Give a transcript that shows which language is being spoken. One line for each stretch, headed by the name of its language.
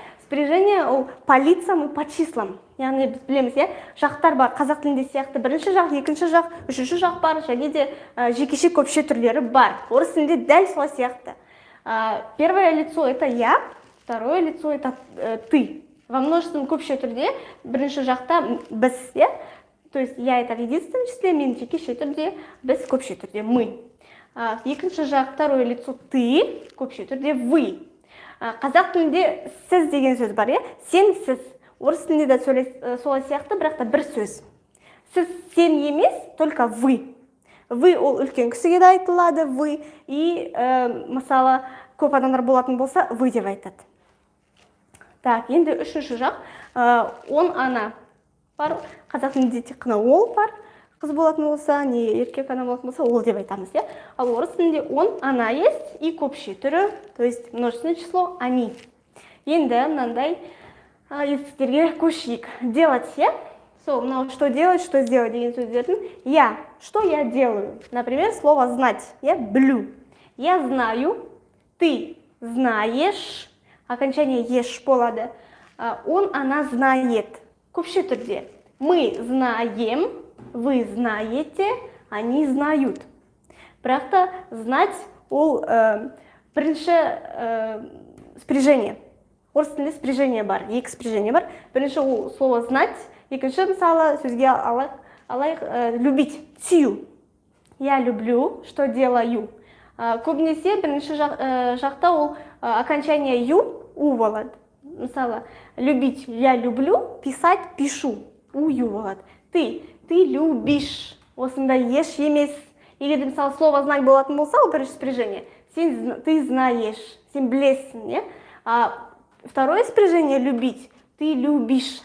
Russian: Спряжение ол по лицам и по числам.
Kazakh: Яғни біз білеміз, жақтар бар, қазақ тілінде сияқты бірінші жақ, екінші жақ, үшінші жақ бар, және де жекеше көпше түрлері бар. Орыс тілінде дәл солай сияқты.
Russian: Первое лицо это я, второе лицо это ты.
Kazakh: Во множественном көпше түрде бірінші жақта біз,
Russian: то есть я это в единственном числе,
Kazakh: мен жекеше түрде, біз көпше түрде мы. Екінші жақ, второе лицо ты, көпше түрде вы. Қазақ тілінде сіз деген сөз бар, сен, сіз. Орыс тілінде де солай сияқты, бірақ та бір сөз. Сіз сен емес,
Russian: только вы.
Kazakh: Вы ол үлкен кісіге де айтылады, вы. И, мысалы, көп адамдар болатын болса, вы деп айтады. Так, енді үшінші жақ, он, ана бар. Қазақ тілінде тек қана ол бар. Қыз болатын болса, не еркек ана болатын болса, ол деп айтамыз. Ал орыс тілінде
Russian: он, она есть и
Kazakh: көпше түрі,
Russian: то есть множественное число они.
Kazakh: Енді мынандай етістіктерге көшейік. Делать, но что делать, что сделать деген сөздердің.
Russian: Я, что я делаю? Например, слово знать. Я блю. Я знаю, ты знаешь, окончание еш
Kazakh: болады.
Russian: Он, она знает.
Kazakh: Көпше түрде.
Russian: Мы знаем, вы знаете, они знают.
Kazakh: Бірақ та знать ол бірінші спряжение. Орыс тілінде спряжение бар, екі спряжение бар. Бірінші ол слово знать, екінші мысалы сөзге алайық любить, сию.
Russian: Я люблю, что делаю.
Kazakh: Көбінесе бірінші жақта ол окончание ю, у болады. Мысалы, любить, я люблю, писать, пишу, у ю болады.
Russian: Ты любишь,
Kazakh: осында еш емес. Егер мысалы слово знать болатын болса, ол бірінші спряжение.
Russian: Ты знаешь,
Kazakh: сен білесің,
Russian: Второе спряжение любить. Ты любишь.